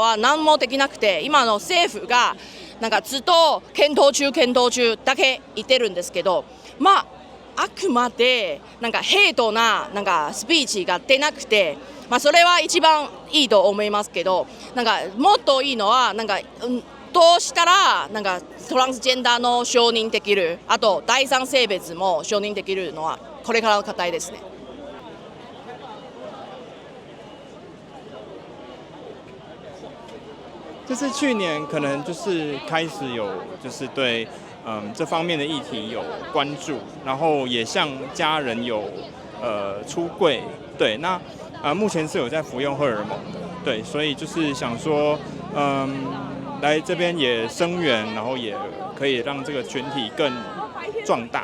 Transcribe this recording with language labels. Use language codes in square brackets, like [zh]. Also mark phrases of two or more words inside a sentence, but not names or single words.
[ja] は何もできなくて、今の政府がなんかずっと検討中だけ言ってるんですけど、まああくまでなんかヘイトななんかスピーチが出なくて、それは一番いいと思いますけど、なんかもっといいのはなんかどうしたらなんかトランスジェンダーの承認できる、あと第三性別も承認できるのはこれからの課題ですね。 [zh] 就是去年可能就是开始有就是对这方面的议题有关注，然后也向家人有出柜，对，那目前是有在服用荷尔蒙的，对，所以就是想说来这边也声援，然后也可以让这个群体更壮大。